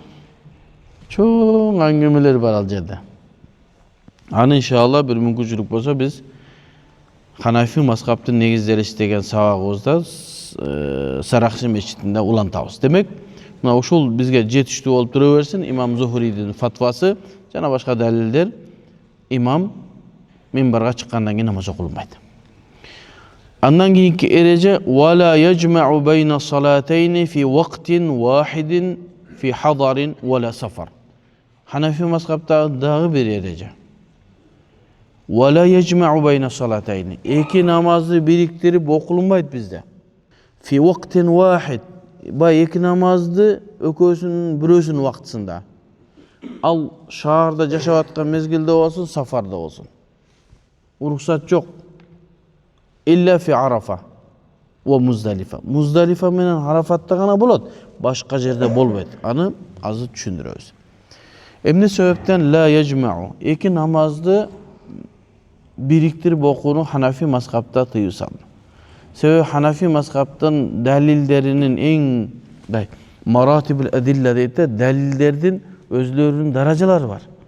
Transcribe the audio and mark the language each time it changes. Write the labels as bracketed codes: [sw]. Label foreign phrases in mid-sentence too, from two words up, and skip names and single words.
[ky] Чоң аңгемелер бар ал жерде. Аны иншалла бир мүмкүнчүлүк болсо биз Ханафи мазхабтын негизделиши деген сабагыбызда Сарахши мечитинде улантабыз. Демек, мына ушул бизге жетиштүү болуп тура берсин. Имам Зухридин фатвасы жана башка далилдер, имам минбарга чыккандан кийин намаз окулбайт. Андан кийинки эреже [ar] ولا يجمع بين صلاتين في وقت واحد في حضر ولا سفر. [ky] Ханафи мазхабта дагы бир эреже. [ar] ولا يجمع بين صلاتين. [ky] Эки намазды бириктирип окулунбайт бизде. [ar] في وقت واحد. [ky] Бай эки намазды экөөсүнүн бирөөсүнүн убактысында. Ал шаарда жашап аткан мезгилде болсун, сафарда болсун. Уруксат жок. [ar] إلا في عرفة ومزدلفة. [ky] Муздалифа менен Арафатта гана болот, башка жерде болбойт. Аны азыр түшүндүрөбүз. Эмне себептен [ar] لا يجمع? [ky] Эки намазды бириктирип окууну Ханафи мазхабта тыюу салынган. Себеби Ханафи мазхабтын далилдеринин эң [ar] مراتب الأدلة [ky] дейт да, далилдердин өзлөрүнүн даражалары бар.